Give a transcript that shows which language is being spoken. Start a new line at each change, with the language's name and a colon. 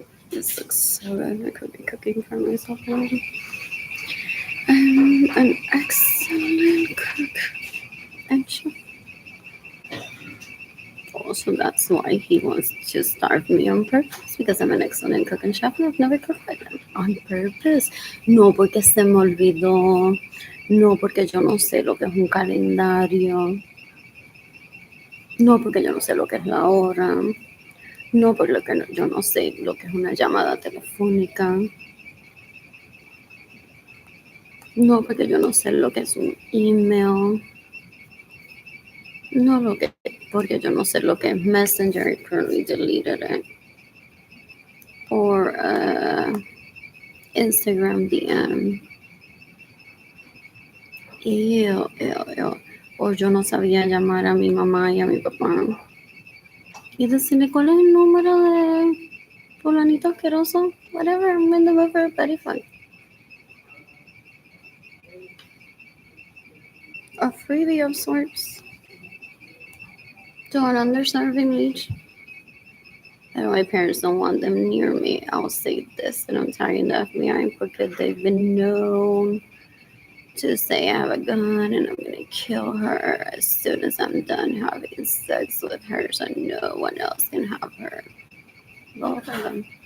English: This looks so good. I could be cooking for myself already. I'm an excellent cook. And chef. Also, that's why he wants to starve me on purpose, because I'm an excellent cook and chef and I've never cooked like him. On purpose.
Spanish: No porque se me olvidó. No porque yo no sé lo que es un calendario. No porque yo no sé lo que es la hora. No porque yo no sé lo que es una llamada telefónica. No porque yo no sé lo que es un email. No porque yo no sé lo que es Messenger y
English: currently deleted it. Or Instagram DM. Ew.
Spanish: O yo no sabía llamar a mi mamá y a mi papá. Y decirle cuál es el número de fulanito asqueroso.
English: Whatever, I'm in the mood for a petty fight. A freebie of sorts. To an underserving leech. And my parents don't want them near me. I'll say this, and I'm tagging the FBI because they've been known to say I have a gun and I'm gonna kill her as soon as I'm done having sex with her, so no one else can have her. Both of them.